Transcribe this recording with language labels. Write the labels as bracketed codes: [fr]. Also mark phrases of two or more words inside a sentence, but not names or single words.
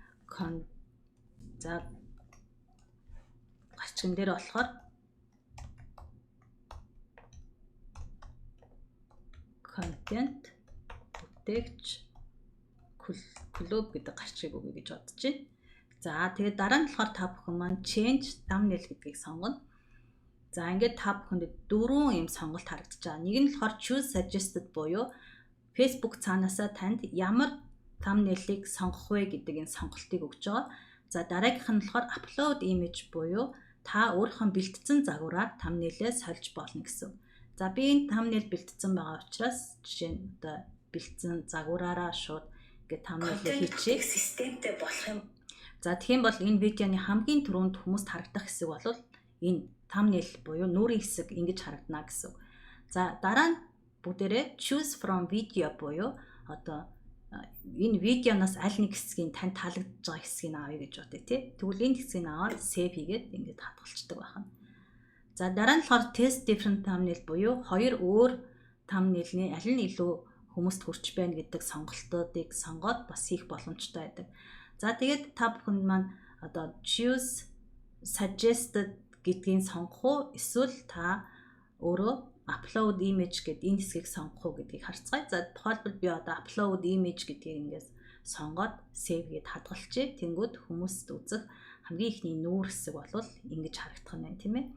[mn] За гарчигн дээр болохоор контент бүтээгч клуб гэдэг гарчиг өгье гэж бодож байна. За тэгээд дараа нь болохоор та бүхэн маань [en] change thumbnail [mn] гэдгийг сонгоно. За ингээд та бүхэнд 4 юм сонголт харагдаж байгаа. Нэг нь болохоор [en] choose suggested [mn] буюу Facebook цаанаасаа танд ямар thumbnail-ыг сонгох вэ гэдэг энэ сонголтыг өгж байгаа. За дараагийнх нь болохоор [en] upload image [mn] буюу та өөрийнхөө бэлтгэсэн загвараар thumbnail-ээ сольж болно гэсэн. За би энэ thumbnail бэлтгэсэн байгаа учраас жишээ нь бэлтгэсэн загвараараа шууд ингээд thumbnail-ыг хийчихье. Системтэй болох юм. За тэгэх юм бол энэ видеоны хамгийн түрүүнд хүмүүст харагдах хэсэг бол энэ thumbnail буюу нүрийн хэсэг ингэж харагдана гэсэн. За дараа нь бүгдээрээ [en] choose from video [mn] буюу энэ видеоноос аль нэг хэсгийг тань таалагдж байгаа хэсгийг авъя гэж бодъё тий. Тэгвэл энэ хэсгийг аваад save хийгээд ингэж хадгалцдаг байна. За дараа нь болохоор [en] test different thumbnail [mn] буюу хоёр өөр thumbnail-ны аль нь илүү хүмүүст хүрч байна гэдэг сонголтуудыг сонгоод бас хийх боломжтой байдаг. За тэгээд та бүхэнд маань [en] choose suggested [mn] гэдгийг сонгох уу эсвэл та өөрөө [en] upload image [mn] гэдэг энэ хэсгийг сонгох уу гэдгийг харцгаая. За тухайлбал би [en] upload image [mn] гэдгийг ингээс сонгоод save гэд хадгалчихъя. Тэнгүүд хүмүүст үзэх хамгийн ихний нүүр хэсэг бол ингэж харагдах нь байна тийм ээ.